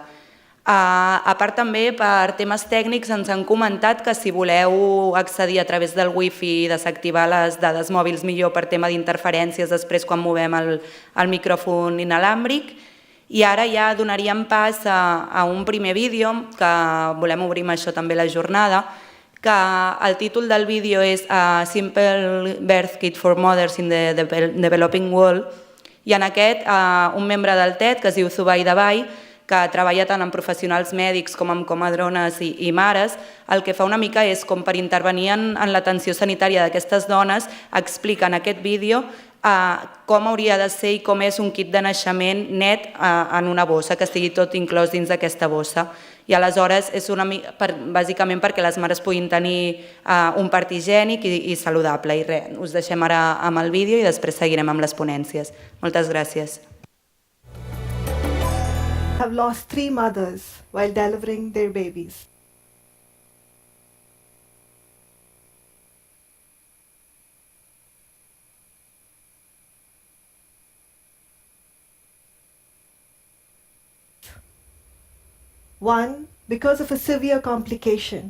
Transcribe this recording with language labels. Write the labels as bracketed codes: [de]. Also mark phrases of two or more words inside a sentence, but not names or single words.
[ca] A part també, per temes tècnics, ens han comentat que si voleu accedir a través del wifi i desactivar les dades mòbils millor per tema d'interferències després quan movem el micròfon inalàmbric. I ara ja donaríem pas a un primer vídeo, que volem obrir amb això també la jornada, que el títol del vídeo és [en] Simple Birth Kit for Mothers in the Developing World, [ca] i en aquest un membre del TED, que es diu Zubai Davai, que treballa tant amb professionals mèdics com amb comadrones i mares, el que fa una mica és, com per intervenir en l'atenció sanitària d'aquestes dones, explica en aquest vídeo com hauria de ser i com és un kit de naixement net en una bossa, que estigui tot inclòs dins d'aquesta bossa. I aleshores és bàsicament perquè les mares puguin tenir un part higiènic i saludable. I res, us deixem ara amb el vídeo i després seguirem amb les ponències. Moltes gràcies. [en] Have lost 3 mothers while delivering their babies. One, because of a severe complication.